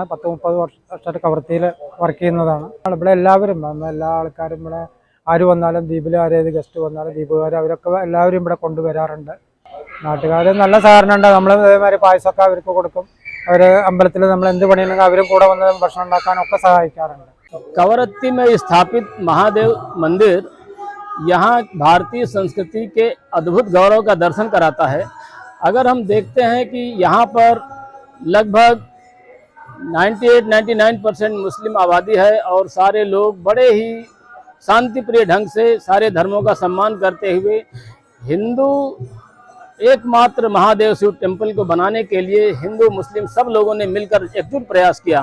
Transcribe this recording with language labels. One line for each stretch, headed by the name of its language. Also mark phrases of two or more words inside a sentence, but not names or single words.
Malayalam: 10-30 വർഷമായിട്ട് കവരത്തിയിൽ വർക്ക് ചെയ്യുന്നതാണ്. ഇവിടെ എല്ലാവരും, എല്ലാ ആൾക്കാരും ഇവിടെ ആര് വന്നാലും ദ്വീപിൽ ആരേത് ഗസ്റ്റ് വന്നാലും ദ്വീപുകാർ അവരൊക്കെ എല്ലാവരും ഇവിടെ കൊണ്ടുവരാറുണ്ട്. നാട്ടുകാർ നല്ല സഹകരണം ഉണ്ട്. നമ്മൾ ഇതേമാതിരി പായസമൊക്കെ അവർക്ക് കൊടുക്കും. അവർ അമ്പലത്തിൽ നമ്മൾ എന്ത് പണിയുണ്ടെങ്കിൽ അവരും കൂടെ വന്ന് ഭക്ഷണം ഉണ്ടാക്കാനൊക്കെ സഹായിക്കാറുണ്ട്.
Hindi: कवरत्ती में स्थापित महादेव मंदिर यहाँ भारतीय संस्कृति के अद्भुत गौरव का दर्शन कराता है। अगर हम देखते हैं कि यहाँ पर लगभग 98-99% मुस्लिम आबादी है और सारे लोग बड़े ही शांतिप्रिय ढंग से सारे धर्मों का सम्मान करते हुए हिंदू एकमात्र महादेव शिव टेम्पल को बनाने के लिए हिंदू मुस्लिम सब लोगों ने मिलकर एकजुट प्रयास किया।